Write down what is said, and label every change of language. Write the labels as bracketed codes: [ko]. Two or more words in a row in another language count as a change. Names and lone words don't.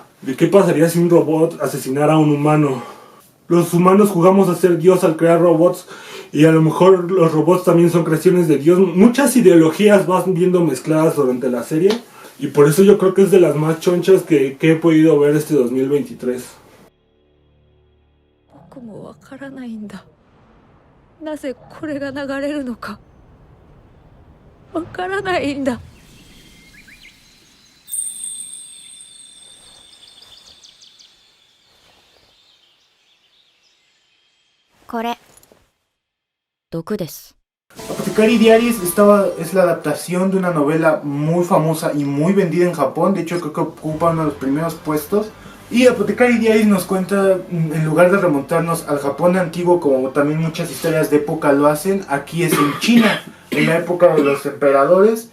[es] ¿De qué pasaría si un robot asesinara a un humano? Los humanos jugamos a ser Dios al crear robots y a lo mejor los robots también son creaciones de Dios. Muchas ideologías van viendo mezcladas durante la serie y por eso yo creo que es de las más chonchas que he podido ver este 2023. [ja] 僕もわからないんだ。なぜこれが流れるのか。わからないんだ。これ毒です。 [es] Apothecary Diaries es la adaptación de una novela muy famosa y muy vendida en Japón. De hecho creo que ocupa uno de los primeros puestos. Y Apothecary Diaries nos cuenta, en lugar de remontarnos al Japón antiguo, como también muchas historias de época lo hacen, aquí es en China, en la época de los emperadores.